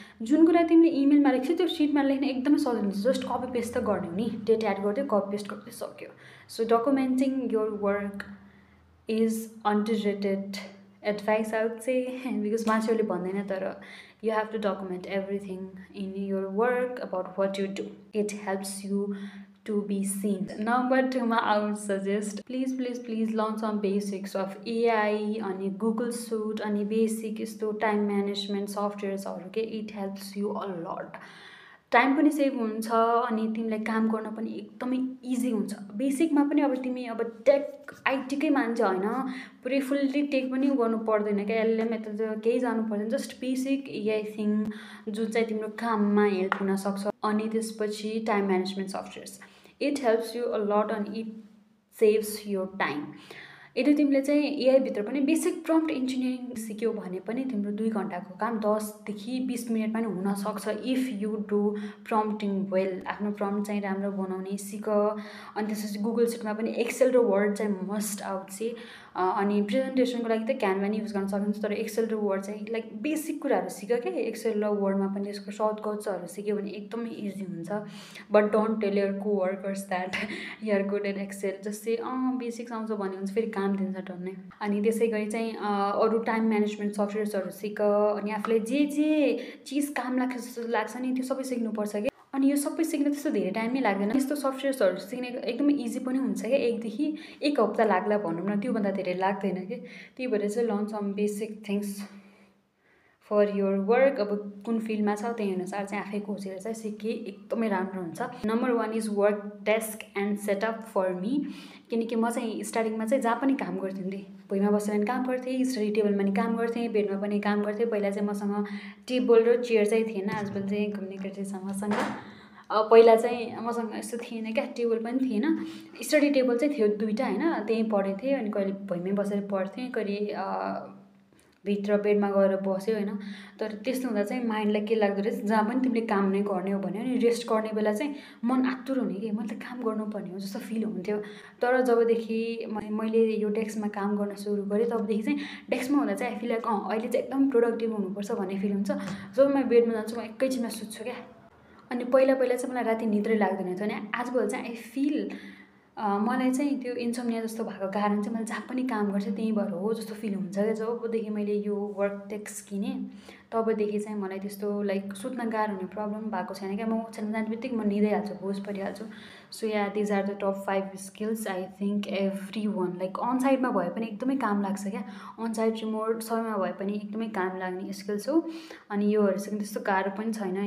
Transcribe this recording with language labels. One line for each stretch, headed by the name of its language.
Nepali: जुन कुरा तिमीले इमेलमा लेख्छौ त्यो सिटमा लेख्न एकदमै सजिलो हुन्छ, जस्ट कपी पेस्ट त गर्ने हो नि, डेट एड गरिदियो कपी पेस्ट गरिदियो सक्यो.
English: so documenting your work is underrated advice I would say, because
Nepali: मान्छेहरूले भन्दैन, तर
English: You have to document everything in your work about what you do. It helps you to be seen. Number 2 ma I would suggest please learn some basics of AI अनि Google Suite अनि basic यस्तो time management सफ्टवेयर्सहरू के. It helps you a lot.
Nepali: Time पनि save हुन्छ अनि तिमीलाई काम गर्न पनि एकदमै इजी हुन्छ. बेसिकमा पनि अब तिमी अब टेक आइटीकै मान्छे होइन, पुरै फुल्ली टेक पनि गर्नु पर्दैन क्या. एलएलएम यता त केही जानु पर्दैन, जस्ट बेसिक एआई थिङ जुन चाहिँ तिम्रो काममा हेल्प हुनसक्छ. अनि त्यसपछि
English: Time management softwares. It helps you a lot and it saves your time.
Nepali: यदि तिमीले चाहिँ एआई भित्र पनि बेसिक प्रम्प्ट इन्जिनियरिङ सिक्यौ भने पनि तिम्रो 2 घन्टाको काम 10 देखि 20 मिनेटमा नि हुन सक्छ
English: If you do prompting well.
Nepali: आफ्नो प्रम्प्ट चाहिँ राम्रो बनाउने सिक। अनि त्यसपछि गुगल सिटमा पनि एक्सेल र वर्ड चाहिँ मस्ट आउट सी। अनि प्रेजेन्टेसनको लागि त क्यानभा नि युज गर्न सकिन्छ, तर एक्सेल र वर्ड चाहिँ लाइक बेसिक कुराहरू सिक क्या। एक्सेल र वर्डमा पनि यसको सर्टकट्सहरू सिक्यो भने एकदमै इजी हुन्छ।
English: But don't tell your coworkers that you are good in Excel.
Nepali: जस्तै बेसिक्स आउँछ भने हुन्छ, फेरि काम दिन्छ टन्नै। अनि त्यसै गरी चाहिँ अरू टाइम म्यानेजमेन्ट सफ्टवेयर्सहरू सिक। अनि आफूलाई जे चिज काम लाग्छ जस्तो लाग्छ नि त्यो सबै सिक्नुपर्छ क्या। अनि यो सबै सिक्न त्यस्तो धेरै टाइम नै लाग्दैन। यस्तो सफ्टवेयर्सहरू सिक्ने एकदमै इजी पनि हुन्छ क्या। 1 हप्ता लाग्ला भनौँ न, त्योभन्दा धेरै लाग्दैन कि। त्यही भएर चाहिँ
English: Learn some basic things for your work.
Nepali: अब कुन फिल्डमा छ त्यही अनुसार चाहिँ आफै खोजेर चाहिँ सिके एकदमै राम्रो हुन्छ।
English: Number 1 is work desk and setup for me.
Nepali: किनकि म चाहिँ स्टार्टिङमा चाहिँ जहाँ पनि काम गर्थेँ नि, भुइँमा बसेर पनि काम गर्थेँ, स्टडी टेबलमा पनि काम गर्थेँ, बेडमा पनि काम गर्थेँ। पहिला चाहिँ मसँग टेबल र चेयर चाहिँ थिएन, आजकल चाहिँ कम्युनिकेटर छ मसँग। पहिला चाहिँ मसँग यस्तो थिएन क्या, टेबल पनि थिएन। स्टडी टेबल चाहिँ थियो 2टा होइन, त्यहीँ पढेको थिएँ। अनि कहिले भुइँमै बसेर पढ्थेँ, कहिले भित्र बेडमा गएर बस्यो होइन। तर त्यस्तो हुँदा चाहिँ माइन्डलाई के लाग्दो रहेछ, जहाँ पनि तिमीले काम नै गर्ने हो भने अनि रेस्ट गर्ने बेला चाहिँ मन आतुर हुने कि मैले काम गर्नुपर्ने हो जस्तो फिल हुन्थ्यो। तर जबदेखि मैले यो डेस्कमा काम गर्न सुरु गरेँ तबदेखि चाहिँ डेस्कमा हुँदा चाहिँ
English: I feel like
Nepali: अहिले चाहिँ एकदम प्रोडक्टिभ हुनुपर्छ भन्ने फिल हुन्छ। जब म बेडमा जान्छु म एकैछिनमा सुत्छु क्या। अनि पहिला चाहिँ मलाई राति निद्रै लाग्दैन थियो भने आजभोलि चाहिँ आई फिल मलाई चाहिँ त्यो इन्सोम्निया जस्तो भएको कारण चाहिँ मैले जहाँ पनि काम गर्छु त्यहीँ भएर हो जस्तो फिल हुन्छ क्या। जबदेखि मैले यो वर्क डेस्क किनेँ तबदेखि चाहिँ मलाई त्यस्तो लाइक सुत्न गाह्रो हुने प्रब्लम भएको छैन क्या। म ओछ्यानमा जाने बित्तिकै म निदै हाल्छु, होस परिहाल्छु।
English: So yeah these are the top 5 skills I think every one.
Nepali: Like on साइडमा भए पनि एकदमै काम लाग्छ क्या, अन साइड रिमोट सबैमा भए पनि एकदमै काम लाग्ने स्किल्स हो। अनि योहरू सिक्नु त्यस्तो गाह्रो पनि छैन।